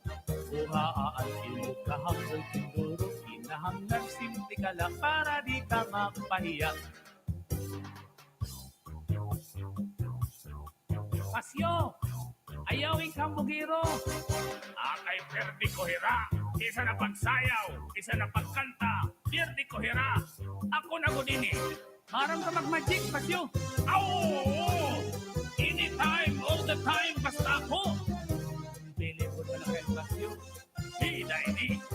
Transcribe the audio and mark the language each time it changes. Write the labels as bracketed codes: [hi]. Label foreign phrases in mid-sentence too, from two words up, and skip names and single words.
[war] Buhaan ilo kahambog induro, kinahanglan simtigala para di ka mapahiya. Pasyo, ayaw ikambugiro. Akay perdi ko hira, isa na pagsayaw, isa na pagkanta, perdi ko hira. Ako na godini. Maram ka mag-magic, Pasyo. Oo! [en] Anytime, all the time, [war] basta ako. Pili ko na lang kayo, Pasyo. Hida ini.